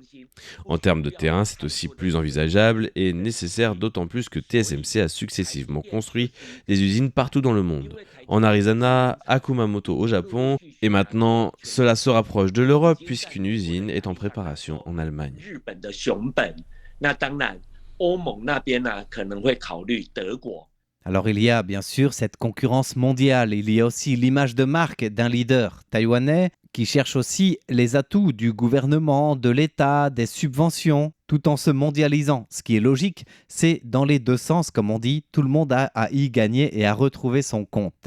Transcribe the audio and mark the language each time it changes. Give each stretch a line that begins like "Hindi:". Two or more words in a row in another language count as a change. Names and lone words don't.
French: En termes de terrain, c'est aussi plus envisageable et nécessaire, d'autant plus que TSMC a successivement construit des usines partout dans le monde. En Arizona, à Kumamoto au Japon, et maintenant cela se rapproche de l'Europe puisqu'une usine est en préparation en Allemagne.
Chinese: 日本的熊本，那当然欧盟那边呢可能会考虑德国。
French: Alors il y a bien sûr cette concurrence mondiale, il y a aussi l'image de marque d'un leader taïwanais qui cherche aussi les atouts du gouvernement, de l'État, des subventions, tout en se mondialisant. Ce qui est logique, c'est dans les deux sens, comme on dit, tout le monde a à y gagner et à retrouver son compte.